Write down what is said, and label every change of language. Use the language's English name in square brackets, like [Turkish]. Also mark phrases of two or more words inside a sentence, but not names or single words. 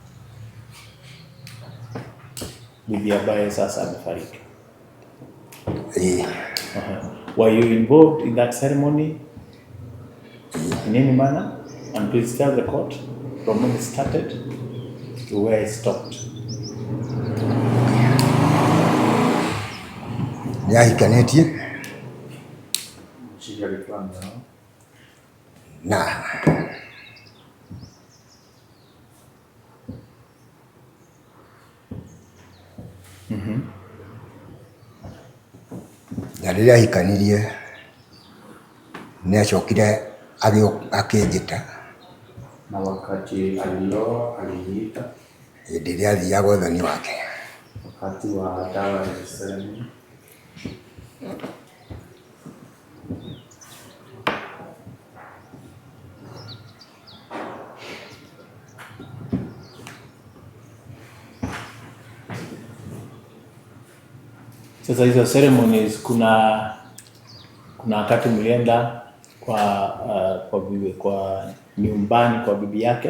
[Swahili] bibi ambaye sasa amefariki. [English] Were you involved in that ceremony in any manner? And please tell the court from when it started to where it stopped. [Kikuyu] Nĩahikanetie na na rĩrĩa ahikanirie nĩacokire akĩnjĩta [Swahili] na wakati alioa aliniita [Kikuyu] hĩndĩ ĩrĩa athiaga ũthoni wake [Swahili] wakati wa dawa ya ceremony. Sasa hizo ceremonies kuna wakati mlienda kwa nyumbani kwa bibi yake?